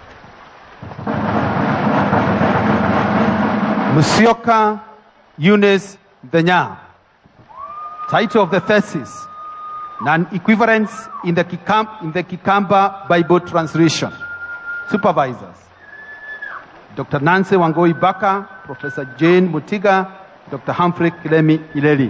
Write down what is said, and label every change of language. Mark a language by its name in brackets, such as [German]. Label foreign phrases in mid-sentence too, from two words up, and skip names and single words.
[English] Musyoka Eunice Denya. Title of the thesis, Non-Equivalence in the Kikamba Bible Translation. Supervisors, Dr. Nancy Wangoi Baka, Professor Jane Mutiga, Dr. Humphrey Kiremi Ileli.